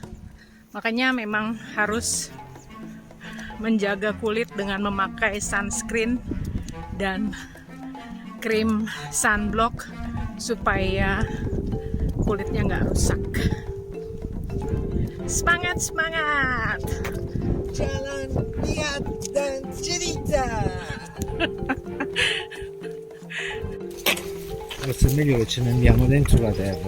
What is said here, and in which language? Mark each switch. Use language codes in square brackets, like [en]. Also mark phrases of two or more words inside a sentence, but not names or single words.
[id] Makanya memang harus menjaga kulit dengan memakai sunscreen dan krim sunblock supaya kulitnya nggak rusak. Semangat, semangat! Jalan, lihat, dan cerita. [it] Forse è meglio che ce ne andiamo dentro la terra.